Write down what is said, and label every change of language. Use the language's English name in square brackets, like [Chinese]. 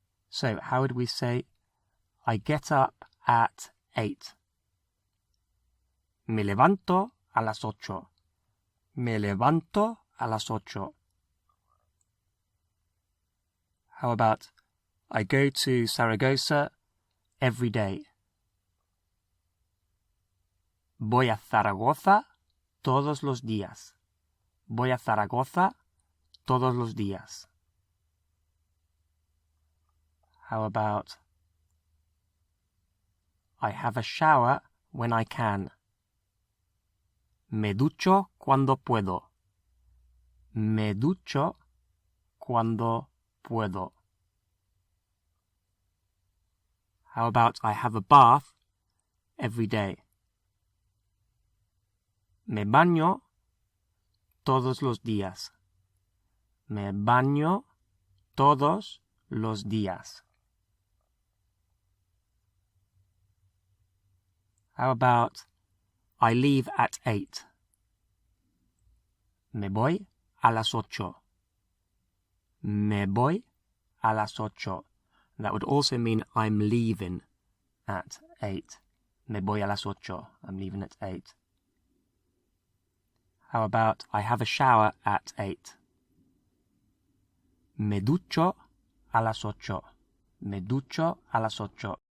[English] So how would we say, I get up at 8? [Spanish] Me levanto a las 8. Me levanto a las 8. [English] How about, I go to Saragossa every day? [Spanish] Voy a Zaragoza todos los días. Voy a Zaragoza todos los días. [English] How about, I have a shower when I can? [Spanish] Me ducho cuando puedo. Me ducho cuando puedo. [English] How about, I have a bath every day? [Spanish] Me baño todos los días. Me baño todos los días. [English] How about, I leave at 8? [Spanish] Me voy a las 8. Me voy a las 8. [English] That would also mean I'm leaving at 8. [Spanish] Me voy a las 8. [English] I'm leaving at 8. How about, I have a shower at 8? [Spanish] Me ducho a las 8. Me ducho a las 8.